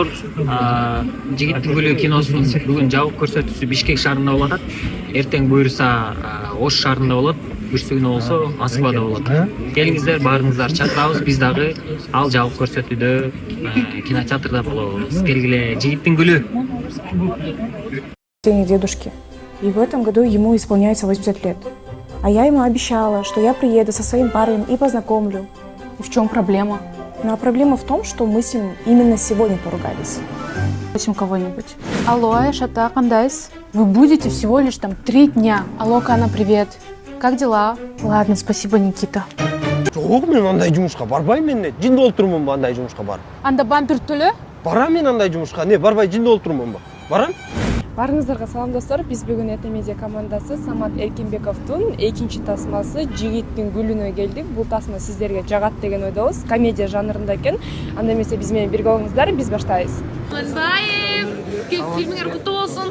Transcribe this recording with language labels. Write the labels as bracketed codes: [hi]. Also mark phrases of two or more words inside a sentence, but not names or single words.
[ky] Жигиттин гүлү киносунун бүгүн жабык көрсөтүүсү Бишкек шаарында болуп атат. Эртең буюрса Ош шаарында болот, бүрсү күнү болсо Москвада болот. Келиңиздер, баарыңыздар чакырабыз. Биз дагы ал жабык көрсөтүүдө кинотеатрда болобуз. Келгиле, Жигиттин гүлү. [ru] День дедушки. И в этом году ему исполняется 80 лет. А я ему обещала, что я приеду со своим парнем и познакомлю. И в чем проблема? Ну а проблема в том, что мы с ним именно сегодня поругались. Спросим кого-нибудь. Алло, Айшата, кандайс? Вы будете всего лишь там 3 дня. Алло, Кана, привет. Как дела? Ладно, спасибо, Никита. [kk] Жоқ, мен андай жұмысқа барбаймын мен. Жинді болып тұрмын ба андай жұмысқа барып. [ky] Анда бампер төлө? [kk] Барам мен андай жұмысқа. Не, барбай жинді болып тұрмын ба? Барам? [ky] Баарыңыздарга салам достор. Биз бүгүн Эте медиа командасы Самат Эркинбековдун экинчи тасмасы Жигиттин гүлүнө келдик. Бул тасма сиздерге жагат деген ойдобуз. Комедия жанрында экен. Анда эмесе биз менен бирге болуңуздар. Биз баштайбыз. Мырзаев, фильмиңер куттуу болсун.